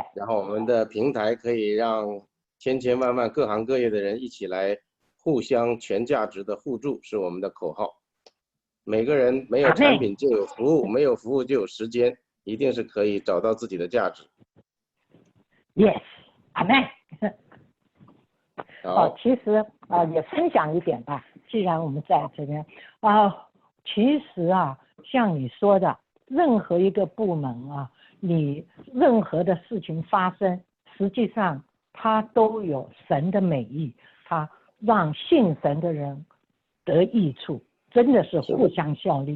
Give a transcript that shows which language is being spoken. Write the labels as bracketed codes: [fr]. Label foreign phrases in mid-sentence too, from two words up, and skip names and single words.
[zh] 然後我們的平台可以讓千千萬萬各行各業的人一起來互相全價值的互助，是我們的口號。每個人沒有產品就有服務，沒有服務就有時間，一定是可以找到自己的價值。 Yes，阿妹。其實也分享一點吧，既然我們在這邊其實像你說的， 任何一个部门啊，你任何的事情发生，实际上它都有神的美意，它让信神的人得益处，真的是互相效力。